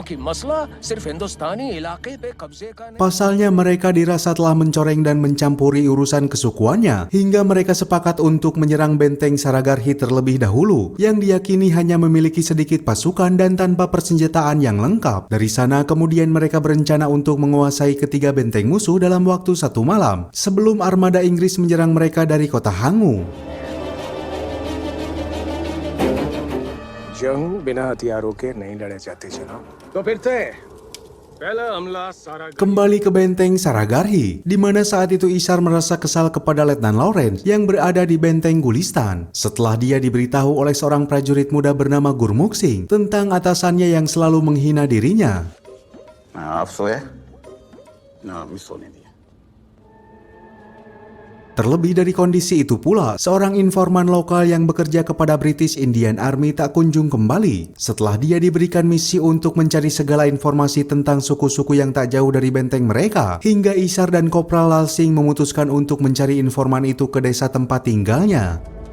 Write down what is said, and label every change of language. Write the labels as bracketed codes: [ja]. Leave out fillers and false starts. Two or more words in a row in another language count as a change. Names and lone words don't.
[id] Pasalnya mereka dirasa telah mencoreng dan mencampuri urusan kesukuannya, hingga mereka sepakat untuk menyerang benteng Saragarhi terlebih dahulu, yang diyakini hanya memiliki sedikit pasukan dan tanpa persenjataan yang lengkap. Dari sana kemudian mereka berencana untuk menguasai ketiga benteng musuh dalam waktu 1 malam sebelum armada Inggris menyerang mereka dari kota Hangu. [hi] जंग बिना हथियारों के नहीं लड़े जाते जनाब. तो फिर थे पहला हमला सारा [id] Kembali ke benteng Saragarhi, di mana saat itu Ishar merasa kesal kepada Letnan Lawrence yang berada di benteng Gulistan. Setelah dia diberitahu oleh seorang prajurit muda bernama Gurmukh Singh tentang atasannya yang selalu menghina dirinya. [hi] आप सोए? ना अभी सोने दिया. [id] Terlebih dari kondisi itu pula, seorang informan lokal yang bekerja kepada British Indian Army tak kunjung kembali setelah dia diberikan misi untuk mencari segala informasi tentang suku-suku yang tak jauh dari benteng mereka, hingga Ishar dan Kopral Lal Singh memutuskan untuk mencari informan itu ke desa tempat tinggalnya.